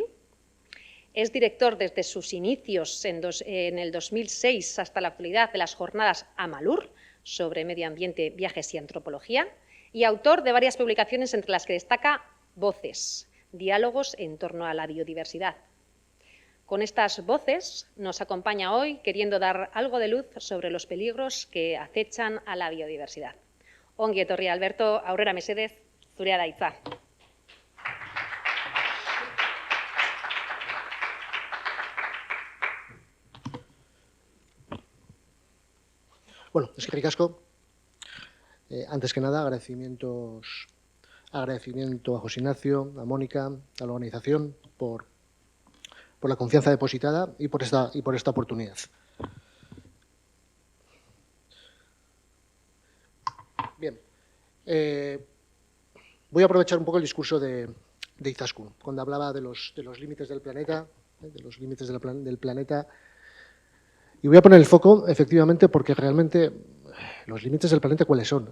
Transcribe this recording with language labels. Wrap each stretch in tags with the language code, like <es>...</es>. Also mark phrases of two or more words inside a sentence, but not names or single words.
<es>Es director desde sus inicios en el 2006 hasta la actualidad de las jornadas Amalur sobre medio ambiente, viajes y antropología, y autor de varias publicaciones entre las que destaca Voces, diálogos en torno a la biodiversidad. Con estas voces nos acompaña hoy queriendo dar algo de luz sobre los peligros que acechan a la biodiversidad.</es> <eu>Ongi etorri Alberto, aurrera mesedez, zurea da hitza. Bueno, eskerrik asko.</eu> <es>Antes que nada, agradecimiento a José Ignacio, a Mónica, a la organización por la confianza depositada y por esta oportunidad. Bien, voy a aprovechar un poco el discurso de Izaskun, cuando hablaba de los límites del planeta, del planeta, y voy a poner el foco, efectivamente, porque realmente los límites del planeta, ¿cuáles son?</es>